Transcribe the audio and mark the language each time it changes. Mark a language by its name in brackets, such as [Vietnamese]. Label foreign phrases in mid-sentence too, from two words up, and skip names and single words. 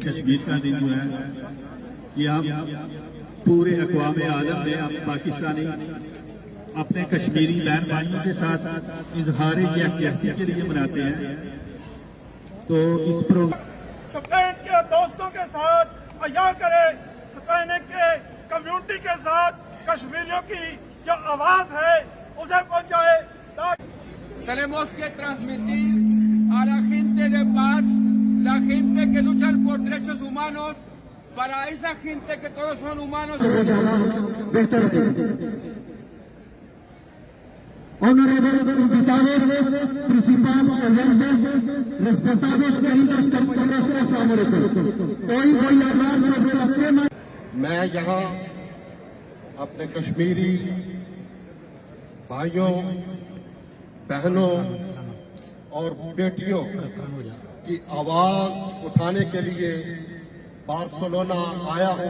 [Urdu] کشمیر کا دن جو ہے یہ ہم پورے اقوام عالم میں ہم پاکستانی اپنے کشمیری بہن بھائیوں کے ساتھ اظہار یکجہتی کے لیے مناتے ہیں۔ تو اس پروگرام اسپین کے دوستوں کے ساتھ عیا کرے، اسپین کے کمیونٹی کے ساتھ کشمیریوں کی جو آواز ہے اسے پہنچائے۔ [Spanish] Tenemos que transmitir a la gente de paz, la gente que luchan por derechos humanos, para esa gente que todos son humanos. Honorables invitados, principal oyentes, respetados queridos compañeros, [Urdu] السلام علیکم۔ [Spanish] Hoy voy a hablar sobre el tema۔ [Urdu] میں یہاں اپنے کشمیری بھائیوں، بہنوں اور بیٹیوں کی آواز اٹھانے کے لیے بارسلونا آیا ہوں۔